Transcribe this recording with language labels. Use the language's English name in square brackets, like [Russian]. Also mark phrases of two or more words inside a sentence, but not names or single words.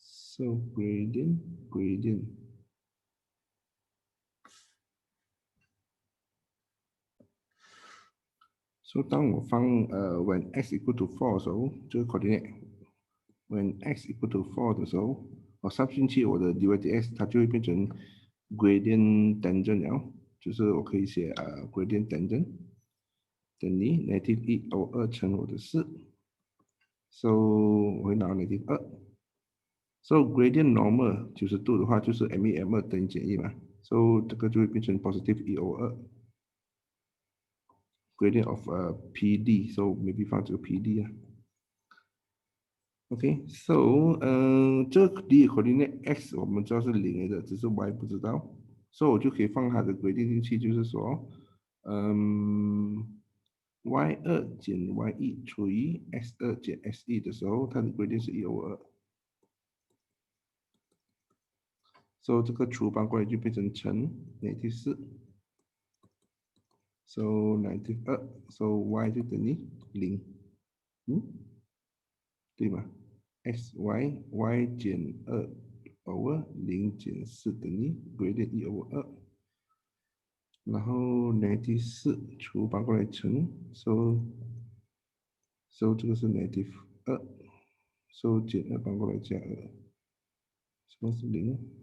[English] So gradient. So [Chinese] 当我放 [English] when x equal to [Chinese] 4的时候，这个 [English] coordinate when x equal to [Chinese] 4 的时候，我上进去我的 dydx 它就会变成 [English] gradient tangent [Chinese] 了，就是我可以写 [English] gradient tangent [Chinese] 等于 [English] negative 1/2 [Chinese] 乘我的4 ，so 我会拿 [English] negative 2。So gradient normal [Chinese] 90度的话，就是 m1 等于减1嘛，so 这个就会变成 [English] positive 1/2 gradient of PD，so maybe [Chinese] 放这个 PD 啊。 [English] OK，so [Chinese] 这个 [English] D coordinate x [Chinese] 我们知道是0来的，只是 y 不知道，所以我就可以放它的 gradient 进去，就是说，y2减 y1除以 x2减 x1的时候，它的 gradient 是1/2。所以这个除翻过来就变成乘 -4， [English] so -2，so y [Chinese] 就等于0，对吗？y 减2/0减4等于 [English] gradient 1/2， [Chinese] 然后 -4除翻过来乘，so 这个是 [English] -2， so [Chinese] 减2翻过来加2，什么是0